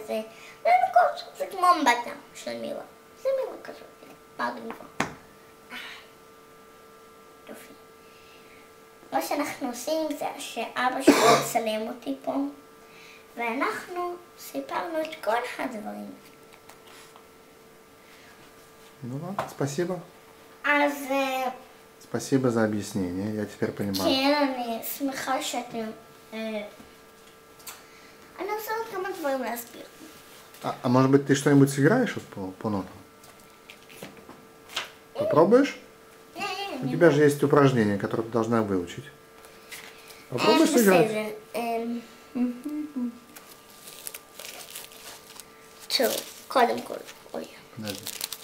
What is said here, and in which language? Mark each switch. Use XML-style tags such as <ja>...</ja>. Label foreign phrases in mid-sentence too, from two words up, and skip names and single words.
<he>זה לנקות, זה כמו אמבטה של מירה. זה מירה כזאת. מגניבה. יופי. מה שאנחנו עושים זה שאבא שלי מצלם אותי פה, ואנחנו סיפרנו את כל הדברים.</he> <ru>Ну ладно, спасибо.</ru> <he>אז...</he> <ru>Спасибо за объяснение, я теперь понимаю.</ru> <he>כן, אני שמחה שאתם... אני רוצה עוד כמה דברים להסביר.</he> <ru>А может быть ты что-нибудь сыграешь вот по нотам? Попробуешь? У тебя же есть упражнение, которое ты должна выучить. Попробуй сыграть.</ru> <he>טוב, קודם כל, אוי.</he> <ru>Подожди.</ru>